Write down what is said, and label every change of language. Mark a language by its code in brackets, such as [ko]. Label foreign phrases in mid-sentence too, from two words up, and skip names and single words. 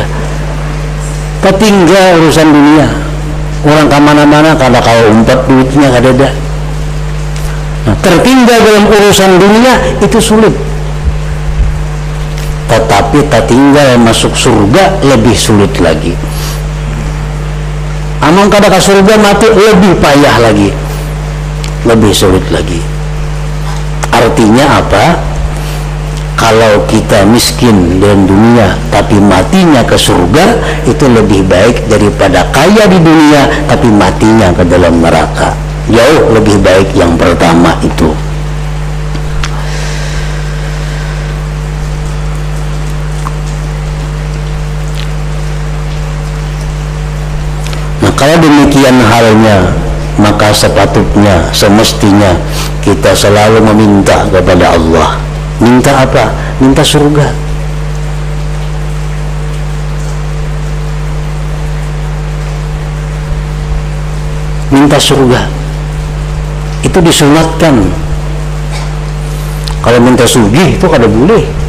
[id] Tertinggal urusan dunia. Orang kemana-mana [bjn] kada kawa umpat duitnya kada ada. [id] Nah, tertinggal dalam urusan dunia itu sulit. Tetapi tertinggal masuk surga lebih sulit lagi. [bjn] Amang kada [id] ke surga mati lebih payah lagi, lebih sulit lagi. Artinya apa? Kalau kita miskin dalam dunia tapi matinya ke surga, itu lebih baik daripada kaya di dunia tapi matinya ke dalam neraka. Jauh lebih baik yang pertama itu. Nah, kalau demikian halnya, maka sepatutnya, semestinya kita selalu meminta kepada Allah. Minta apa? Minta surga. Minta surga. Itu disunatkan. Kalau minta sugih itu kada boleh.